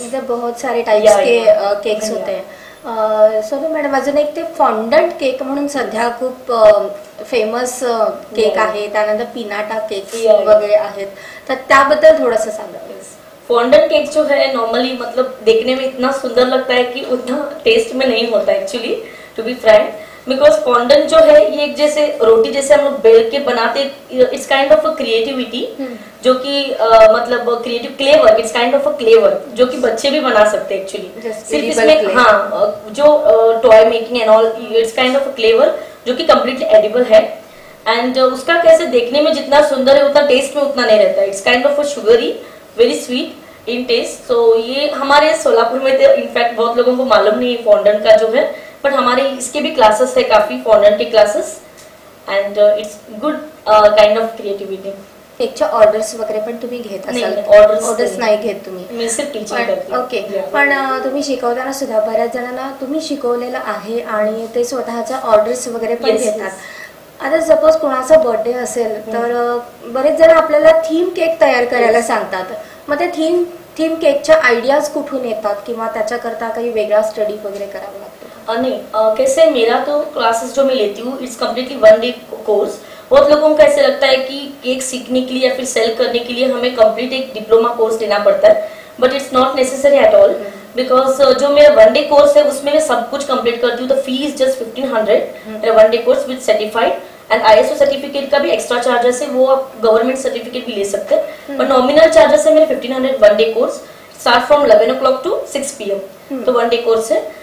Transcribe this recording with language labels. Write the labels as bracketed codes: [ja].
[hi] म्हणजे बहुत सारे टाइप्स के केक्स होते हैं। [mr] सोनू मॅडम, अजून एक ते फॉन्डंट केक म्हणून सध्या खूप फेमस केक आहे, त्यानंतर पिनाटा केक वगैरे आहेत, तर त्याबद्दल थोडंसं सांगा। [hi] फॉन्डंट केक जो है नॉर्मली मतलब देखने में इतना सुंदर लगता है कि उतना टेस्ट में नहीं होता actually, [en] to be frank, [hi] because fondant जो है ये एक जैसे रोटी जैसे हम लोग बेल के बनाते, [en] it's kind of a creativity [hi] जो कि मतलब creative clever, [en] it's kind of a clever [hi] जो कि बच्चे भी बना सकते हैं एक्चुअली। सिर्फ इसमें हाँ जो toy making and all, [en] it's kind of a clever [hi] जो कि कम्प्लीटली एडिबल है। एंड उसका कैसे देखने में जितना सुंदर है उतना टेस्ट में उतना नहीं रहता है, [en] It's kind of a sugary, very sweet in taste. [hi] सो ये हमारे सोलापुर में तो इनफैक्ट बहुत लोगों को मालूम नहीं है फॉन्डंट का जो है, बट हमारे इसके भी क्लासेस है काफी फॉन्डंट के classes, [en] And it's good kind of creativity. [mr] केकच्या ऑर्डर्स वगैरे पण तुम्ही घेत असाल? ऑर्डर्स नाही घेत तुम्ही? मी सिर्फ टीचिंग करते। ओके, पण तुम्ही शिकवताना सुद्धा बऱ्याच जणांना तुम्ही शिकवलेलं आहे आणि ते स्वतःच्या ऑर्डर्स वगैरे पण घेतात। आता सपोज कोणाचा बर्थडे असेल तर बरेच जण आपल्याला थीम केक तयार करायला सांगतात, मग ते थीम केकच्या आयडियाज कुठून येतात किंवा त्याच्याकरता काही वेगळा स्टडी वगैरे करावा लागतो? [hi] नहीं, कैसे मेरा तो क्लासेस जो मैं लेती हूँ [en] It's completely 1 day course. [hi] बहुत लोगों को ऐसे लगता है कि केक सीखने के लिए या फिर सेल करने के लिए हमें कंप्लीट एक डिप्लोमा कोर्स लेना पड़ता है, [en] but it's not necessary at all, [hi] because जो मेरा 1 डे कोर्स है उसमें मैं सब कुछ कंप्लीट करती हूँ। [en] the fee is just 1500 [hi] मेरा 1 day course with certified, and ISO certificate का भी एक्स्ट्रा चार्जेस है, वो आप गवर्नमेंट सर्टिफिकेट भी ले सकते हैं, पर नॉमिनल चार्जेस है मेरे 1500 1 day course, [en] start from 11 o'clock to 6 PM, [hi] तो 1 डे कोर्स है।